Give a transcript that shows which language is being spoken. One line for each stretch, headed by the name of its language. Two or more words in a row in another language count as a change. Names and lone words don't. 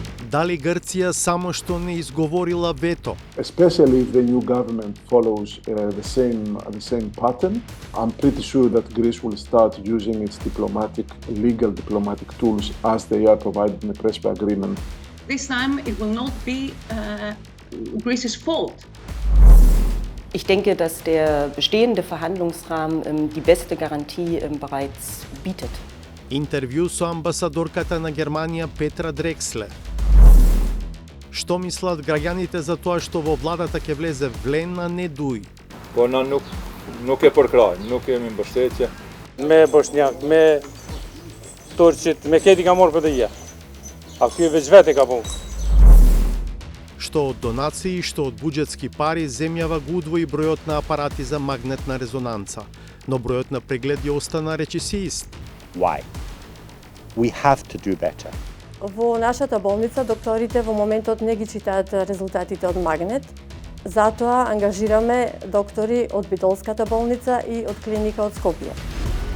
Macedonian: Дали Грција само што не изговорила вето?
English: Especially if the new government follows the same pattern, I'm pretty sure that Greece will start using its legal diplomatic tools as they are provided in the Prespa agreement. This time it will not be Greece's fault.
German: Ich denke, dass der bestehende Verhandlungsrahmen die beste Garantie bereits bietet.
Macedonian: Интервју со амбасадорката на Германија Петра Дрекслер. Што мислат граѓаните за тоа што во владата ќе влезе Влен, а не Дуј?
Albanian: Po na nuk e përkraj, nuk kemi mbështetje. Me Bosnjak, me Turqit, me këti ka morë për të ja. A ky veç vete ka punë.
Macedonian: Што од донации, што од буџетски пари, земјава го удвои бројот на апарати за магнетна резонанца, но бројот на прегледи остана речиси ист.
English: Why? We have to do better.
Macedonian: Во нашата болница докторите во моментот не ги читаат резултатите од магнет, затоа ангажираме доктори од Битолската болница и од клиника од Скопје.